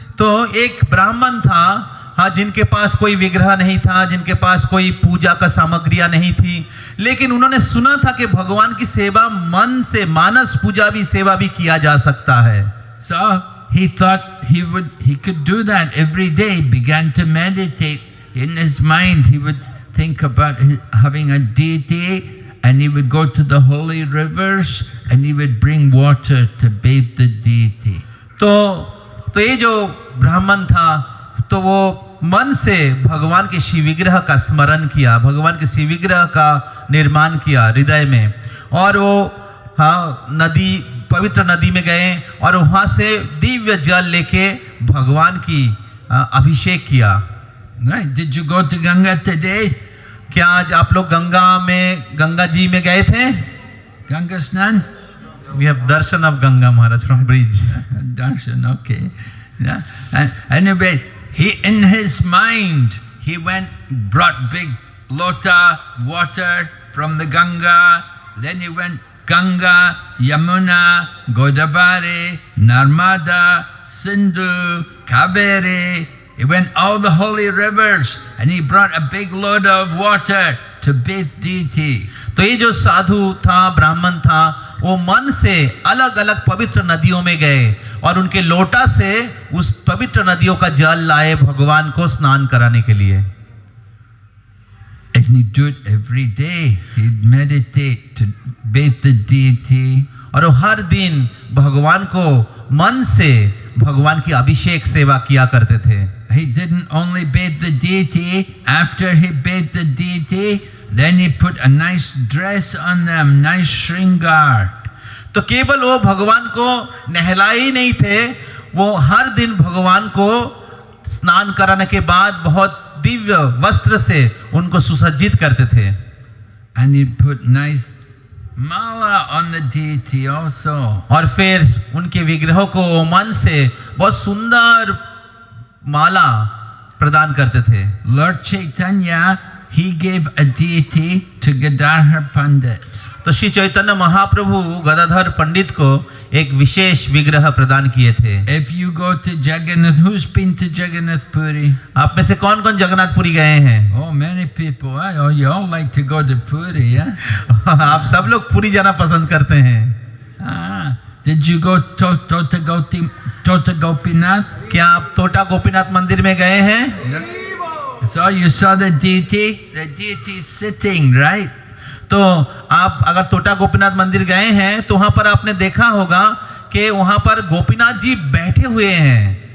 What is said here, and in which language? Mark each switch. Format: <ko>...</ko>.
<hi>तो एक ब्राह्मण था, हाँ, जिनके पास कोई विग्रह नहीं था, जिनके पास कोई पूजा का सामग्रियां नहीं थी, लेकिन उन्होंने सुना था कि भगवान की सेवा मन से, मानस पूजा भी, सेवा भी किया जा सकता है।</hi> <en>So he thought he could do that every day. Began to meditate in his mind. He would think about having a deity, and he would go to the holy rivers, and he would bring water to bathe the deity.</en> <hi>तो ये जो ब्राह्मण था, तो वो मन से भगवान के शिव विग्रह का स्मरण किया, भगवान के शिव विग्रह का निर्माण किया हृदय में, और वो हाँ नदी, पवित्र नदी में गए और वहाँ से दिव्य जल लेके भगवान की अभिषेक किया।</hi> <en>Right? Did you go to Ganga today?</en> <hi>क्या आज आप लोग गंगा जी में गए थे? Ganga Snan?</hi> <en>We have darshan of Ganga Maharaj from bridge. Darshan, okay. Yeah. Anyway, in his mind, he brought big lota water from the Ganga. Then he went Ganga, Yamuna, Godavari, Narmada, Sindhu, Kaveri. He went all the holy rivers, and he brought a big load of water to bathe deity.</en> <hi>तो ये जो साधु था, ब्राह्मण था, वो मन से अलग अलग पवित्र नदियों में गए और उनके लोटा से उस पवित्र नदियों का जल लाए भगवान को स्नान कराने के लिए।</hi> <en>And he'd do it every day. He'd meditate to bathe the deity.</en> <hi>और वो हर दिन भगवान को मन से भगवान की अभिषेक सेवा किया करते थे।</hi> <en>He didn't only bathe the deity. After he bathed the deity, then he put a nice dress on them, nice shringar.</en> <hi>तो केवल वो भगवान को नहलाए ही नहीं थे, वो हर दिन भगवान को स्नान कराने के बाद बहुत दिव्य वस्त्र से उनको सुसज्जित करते थे।</hi> <en>And he put nice mala on the deity also.</en> <hi>और फिर उनके विग्रहों को मन से बहुत सुंदर माला प्रदान करते थे।</hi> <en>Lord Chaitanya, he gave a deity to Gadadhar Pandit.</en> <hi>तो श्री चैतन्य महाप्रभु गदाधर पंडित को एक विशेष विग्रह प्रदान किए थे।</hi> <en>If you go to Jagannath, who's been to Jagannath Puri?</en> <hi>आप में से कौन कौन जगन्नाथपुरी गए हैं?</hi> <en>Oh, many people. Huh? Oh, you all like to go to Puri, yeah?</en> <hi>आप सब लोग पुरी जाना पसंद करते हैं।</hi> <en>Did you go to Tota Gopinath?</en> <hi>क्या आप तोटा गोपीनाथ मंदिर में गए हैं?</hi> <en>Yeah. So you saw the deity? The deity is sitting, right?</en> <hi>तो आप अगर तोटा गोपीनाथ मंदिर गए हैं तो वहां पर आपने देखा होगा कि वहां पर गोपीनाथ जी बैठे हुए हैं।</hi>